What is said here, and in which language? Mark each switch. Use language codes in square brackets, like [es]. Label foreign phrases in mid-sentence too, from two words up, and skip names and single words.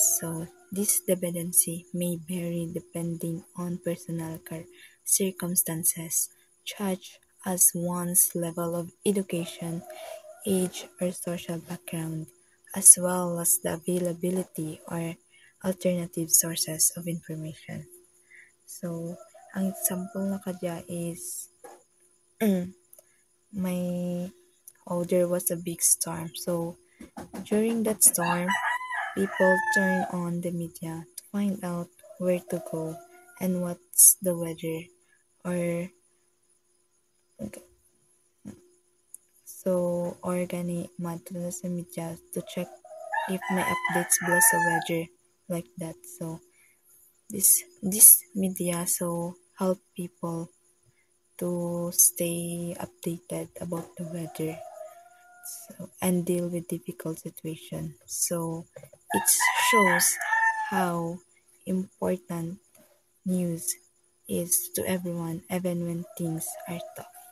[en] So, this dependency may vary depending on personal circumstances, such as one's level of education, age, or social background, as well as the availability or alternative sources of information. So, [hil] ang example na kadya [en] is my there was a big storm. So during that storm, people turn on the media to find out where to go and what's the weather. Or or [hil] gani madto sa media [en] to check if [hil] may updates bala sa weather, [en] like that. So this media help people to stay updated about the weather, and deal with difficult situations. So it shows how important news is to everyone, even when things are tough.